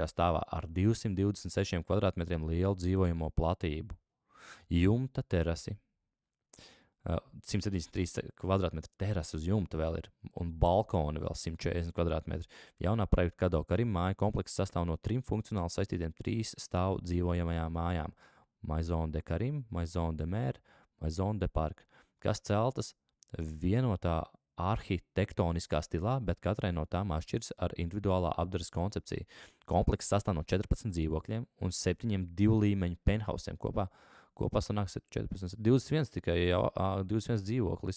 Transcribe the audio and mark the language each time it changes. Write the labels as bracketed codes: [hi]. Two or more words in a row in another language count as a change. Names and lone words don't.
[lv] stāvā ar 226 kvadrātmetriem lielu dzīvojamo platību. Jumta terasi. 173 kvadrātmetru terasi uz jumta vēl ir. Un balkoni vēl 140 kvadrātmetri. Jaunā projekta Kado Karim māja komplekss sastāv no 3 funkcionāli saistītiem 3 stāvu dzīvojamajām mājām. [fr] Maison de Karim, Maison de Mer, Maison de Park, [lv] kas celtas vienotā arhitektoniskā stilā, bet katrai no tām atšķiras ar individuālā apdares koncepciju. Komplekss sastāv no 14 dzīvokļiem un 7 divlīmeņu penthausiem. Kopā sanāks 14, 21 tikai 21 dzīvoklis.